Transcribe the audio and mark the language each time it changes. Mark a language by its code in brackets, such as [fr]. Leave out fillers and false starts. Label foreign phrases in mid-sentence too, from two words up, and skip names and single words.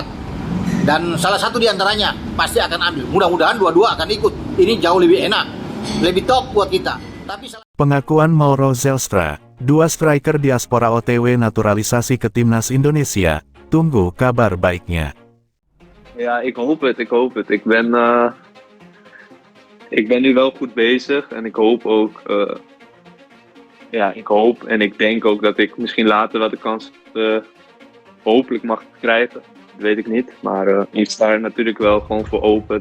[id] Dan salah satu di antaranya pasti akan ambil. Mudah-mudahan dua-dua akan ikut. Ini jauh lebih enak, lebih top buat kita. Pengakuan Mauro Zelstra, 2 striker diaspora OTW naturalisasi ke timnas Indonesia. Tunggu kabar baiknya. [nl] Ja, ik hoop het. Ik ben nu wel goed bezig en ik hoop ook, ik hoop en ik denk ook dat ik misschien later wel de kans hopelijk mag krijgen. Dat weet ik niet, maar ik sta er natuurlijk wel gewoon voor open.